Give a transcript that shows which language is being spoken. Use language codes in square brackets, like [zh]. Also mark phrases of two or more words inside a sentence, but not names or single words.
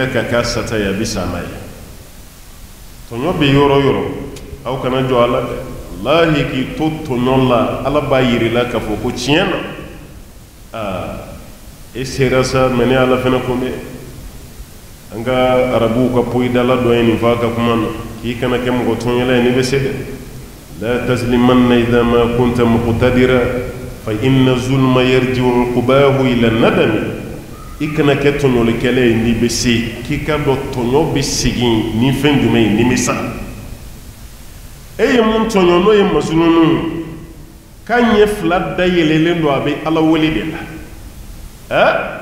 [bm] ka k'a sata ye a bɛ sa n'a ye tɔɲɔ bɛ yɔrɔ o yɔrɔ aw kana jɔ ala dɛ walahi k'i to tɔɲɔ la ala b'a yir'i la k'a fɔ ko tiɲɛ na e sera sa mɛ ne ala fana ko mɛ an ka arabuw ka poyidala dɔ ye nin fɔ a ka kuma na k'i kana kɛ mɔgɔ tɔɲɔla ye ne bɛ se dɛ [ar] لا تظلمن إذا ما كنت مقتدرا فإن الظلم يرجع عقباه إلى الندم [bm] i kana kɛ tɔɲɔlikɛla ye n'i bɛ se k'i ka dɔn tɔɲɔ bɛ segin ni fɛn jumɛn ye nimisa e ye mun tɔɲɔ n'o ye masulunu k'a ɲɛ fila da yɛlɛlen don a bɛ ala wele de la